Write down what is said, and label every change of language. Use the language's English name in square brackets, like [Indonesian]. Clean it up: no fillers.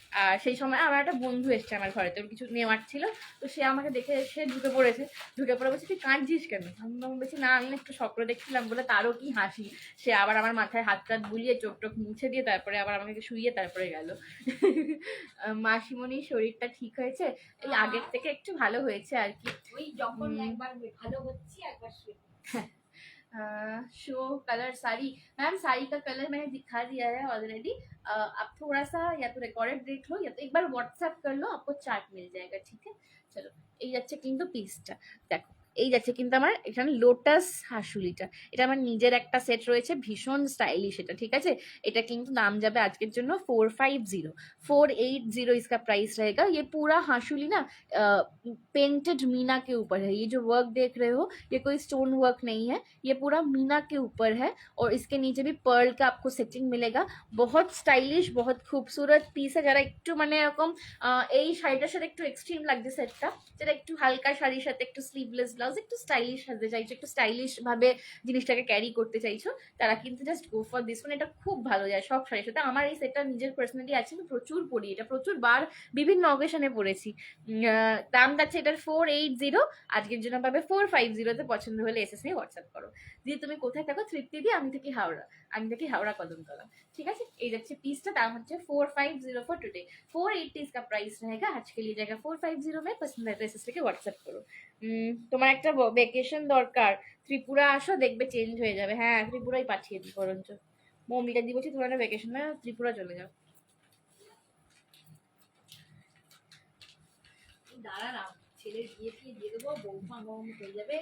[Bangla] আর সেই সময় আমার একটা বন্ধু এসছে আমার ঘরে, তোর কিছু নেওয়ার ছিল, তো সে আমাকে দেখে এসে ঢুকে পড়েছে, ঢুকে পড়ে বলছে তুই কাঁদছিস কেন, আমি বলছি না আমি একটু স্বপ্ন দেখছিলাম, বলে তারও কি হাসি। সে আবার আমার মাথায় হাত টাত বুলিয়ে চোখ টোক মুছে দিয়ে তারপরে আবার আমাকে শুইয়ে তারপরে গেল। মাসিমণির শরীরটা ঠিক হয়েছে, এই আগের থেকে একটু ভালো হয়েছে আর কি। ওই যখন একবার ভালো হচ্ছি একবার শুয়ে। [Hindi] Show colour sari, ma'am sari का कलर मैंने दिखा दिया है ऑलरेडी। आप थोड़ा सा या तो रिकॉर्डेड देख लो या तो एक बार व्हाट्सएप कर लो, आपको चार्ट मिल जाएगा, ठीक है। [Bangla] चलो এই যাচ্ছে কিন্তু পিসটা, দেখো এই যাচ্ছে কিন্তু আমার এখানে লোটাস হাসুলিটা, এটা আমার নিজের একটা সেট রয়েছে, ভীষণ স্টাইলিশ এটা, ঠিক আছে। এটা কিন্তু দাম যাবে আজকের জন্য 450, [Hindi] 480 इसका प्राइस रहेगा। ये पूरा हाशुली ना पेंटेड मीना के ऊपर है, ये जो वर्क देख रहे हो ये कोई स्टोन वर्क नहीं है, ये पूरा मीना के ऊपर है, और इसके नीचे भी पर्ल का आपको सेटिंग मिलेगा। बहुत स्टाइलिश बहुत खूबसूरत [Bangla] পিস है, যারা একটু মানে এরকম এই শাড়িটার সাথে একটু এক্সট্রিম লাগছে সেটটা, যারা একটু হালকা শাড়ির সাথে একটু স্লিভলেস ব্লাউজ একটু স্টাইলিশ সাজতে চাইছো, একটু স্টাইলিশ ভাবে জিনিসটাকে ক্যারি করতে চাইছো, তারা কিন্তু [English] Just go for this one. [Bangla] এটা খুব ভালো যায় সব শাড়ির সাথে। আমার এই সেটটা নিজের পার্সোনালি আছে, আমি প্রচুর পরি, এটা প্রচুর বার বিভিন্ন অকেশনে পরেছি। দাম যাচ্ছে এটার 480, আজকের জন্য পাবে 450-তে। পছন্দ হলে এসএস নিয়ে হোয়াটসঅ্যাপ করো। দিদি তুমি কোথায় থাকো? তৃপ্তি দি, আমি থাকি হাওড়া, আমি থাকি হাওড়া কদমতলা, ঠিক আছে। এই যাচ্ছে পিসটা, দাম হচ্ছে 450 ফর টুडे, [Hindi] 480 इसका प्राइस रहेगा, आज के लिए जाएगा 450 में। पसंद है तो एसएस [Bangla] থেকে হোয়াটসঅ্যাপ করো। তোমার একটা ভ্যাকেশন দরকার, ত্রিপুরা আসো দেখবে চেঞ্জ হয়ে যাবে। হ্যাঁ ত্রিপুরাই পাঠিয়ে দিই বরঞ্চ, মৌমিকা দি বলছি তোমার একটা ভ্যাকেশনে ত্রিপুরা চলে যাও। দাঁড়া না, ছেলের বিয়ে দিয়ে দেবো, বৌমা হয়ে যাবে।